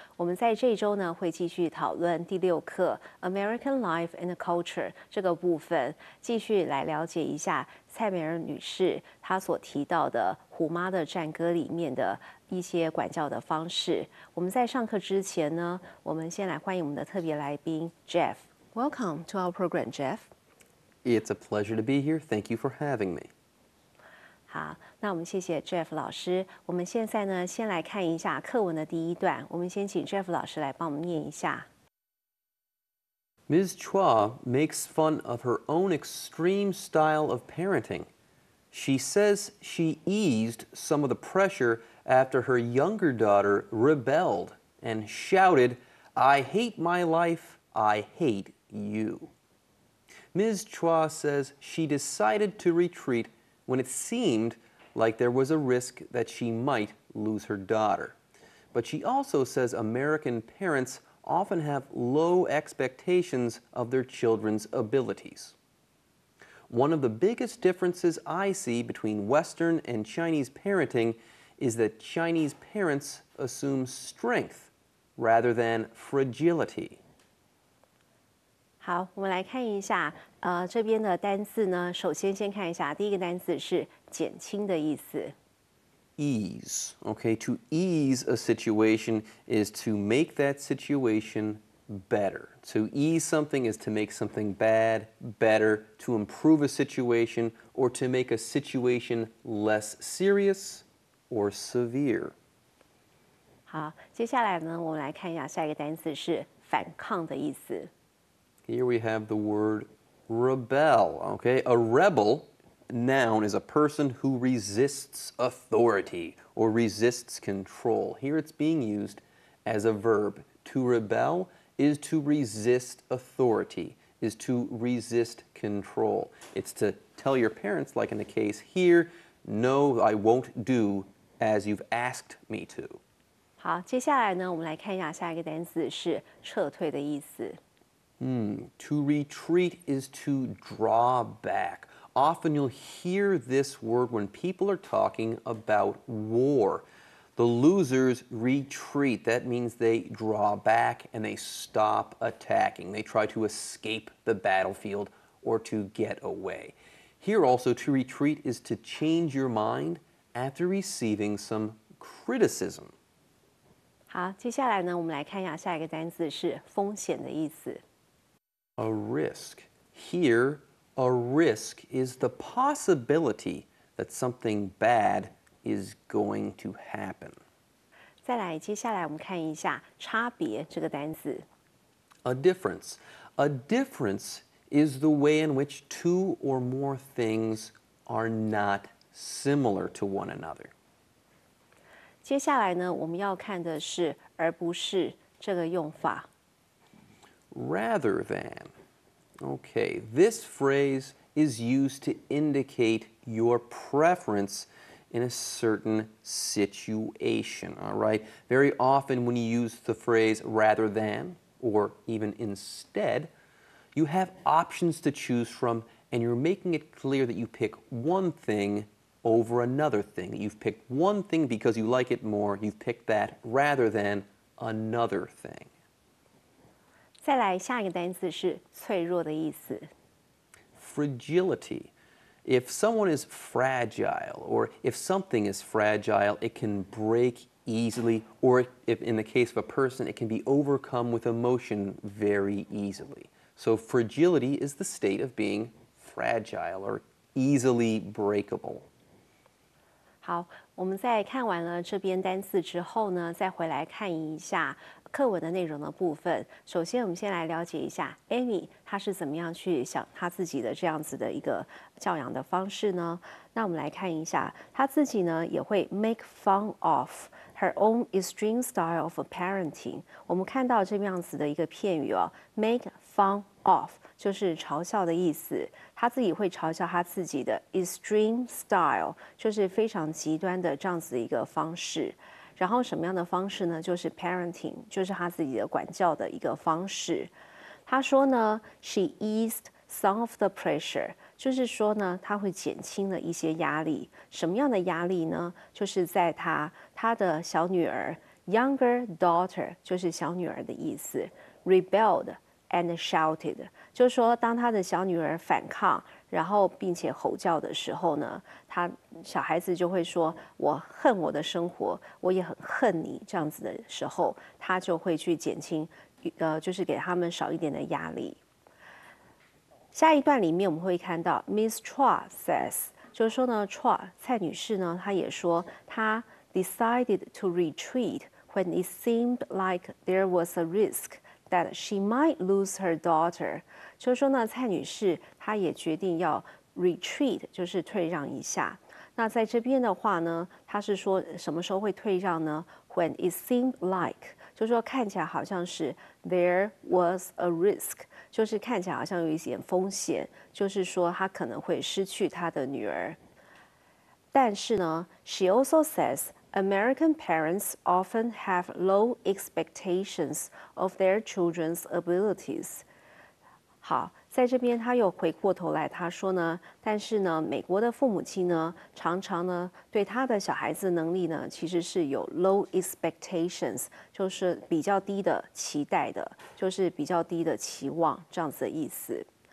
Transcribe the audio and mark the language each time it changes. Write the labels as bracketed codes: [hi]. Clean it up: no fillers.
[zh] 我们在这一周呢，会继续讨论第6课 [en] American Life and Culture [zh] 这个部分，继续来了解一下蔡美儿女士她所提到的《虎妈的战歌》里面的一些管教的方式。我们在上课之前呢，我们先来欢迎我们的特别来宾 Jeff。 [en] Welcome to our program, Jeff. It's a pleasure to be here. Thank you for having me. [zh] 好，那我们谢谢 Jeff 老师。我们现在呢，先来看一下课文的第一段。我们先请 Jeff 老师来帮我们念一下。 [en] Ms. Chua makes fun of her own extreme style of parenting. She says she eased some of the pressure after her younger daughter rebelled and shouted, "I hate my life, I hate you." Ms. Chua says she decided to retreat when it seemed like there was a risk that she might lose her daughter. But she also says American parents often have low expectations of their children's abilities. One of the biggest differences I see between Western and Chinese parenting is that Chinese parents assume strength rather than fragility. [zh] 好，我们来看一下，这边的单字呢，首先看一下，第一个单字是减轻的意思。 [en] Ease. Okay, to ease a situation is to make that situation better. To ease something is to make something bad better, to improve a situation, or to make a situation less serious or severe. [zh] 好，接下来呢，我们来看一下下一个单词是反抗的意思。 [en] Here we have the word rebel. Okay, a rebel, noun, is a person who resists authority or resists control. Here it's being used as a verb. To rebel is to resist authority, is to resist control. It's to tell your parents, like in the case here, no, I won't do as you've asked me to. [zh] 好，接下来呢，我们来看一下下一个单词是撤退的意思。 [en] To retreat is to draw back. Often you'll hear this word when people are talking about war. The losers retreat. That means they draw back and they stop attacking. They try to escape the battlefield or to get away. Here also, to retreat is to change your mind after receiving some criticism. [zh] 好，接下来呢，我们来看一下下一个单词是风险的意思。 [en] A risk. Here, a risk is the possibility that something bad is going to happen. [zh] 再来，接下来我们看一下差别这个单词。 [en] A difference. A difference is the way in which two or more things are not similar to one another. [zh] 接下来呢，我们要看的是而不是这个用法。 [en] Rather than. Okay, this phrase is used to indicate your preference in a certain situation, all right? Very often when you use the phrase rather than or even instead, you have options to choose from and you're making it clear that you pick one thing over another thing. You've picked one thing because you like it more, you've picked that rather than another thing. [zh] 再来，下一个单词是脆弱的意思。 [en] Fragility. If someone is fragile, or if something is fragile, it can break easily, or if in the case of a person, it can be overcome with emotion very easily. So fragility is the state of being fragile or easily breakable. [zh] 好，我们在看完了这边单词之后呢，再回来看一下课文的内容的部分。首先，我们先来了解一下 Amy 她是怎么样去想她自己的这样子的一个教养的方式呢？那我们来看一下，她自己呢也会 [en] make fun of her own extreme style of parenting。 [zh] 我们看到这样子的一个片语哦 ， [en] make fun of [zh] 就是嘲笑的意思。他自己会嘲笑他自己的 [en] extreme style， [zh] 就是非常极端的这样子的一个方式。然后什么样的方式呢？就是 parenting， 就是他自己的管教的一个方式。他说呢 ， [en] she eased some of the pressure， [zh] 就是说呢，它会减轻了一些压力。什么样的压力呢？就是在他的小女儿 [en] younger daughter， [zh] 就是小女儿的意思 [en] rebelled and shouted， [zh] 就是说当他的小女儿反抗，然后并且吼叫的时候呢，小孩子就会说：“我恨我的生活，我也很恨你。” 这样子的时候，他就会去减轻，就是给他们少一点的压力。下一段里面我们会看到 [en] Miss Chua says， [zh] 就是说呢 [en] ，Chua [zh] 蔡女士呢，她也说她 [en] decided to retreat when it seemed like there was a risk that she might lose her daughter。 [zh] 就是说呢，蔡女士她也决定要 retreat， 就是退让一下。那在这边的话呢，她是说什么时候会退让呢 ？ [en] When it seemed like， [zh] 就是说看起来好像是 [en] there was a risk， [zh] 就是看起来好像有一点风险，就是说她可能会失去她的女儿。但是呢 [en] ，she also says American parents often have low expectations of their children's abilities。 [zh] 好，在这边他又回过头来，他说呢，但是呢，美国的父母亲呢，常常呢对他的小孩子能力呢，其实是有 [en] low expectations， [zh] 就是比较低的期待的，就是比较低的期望这样子的意思。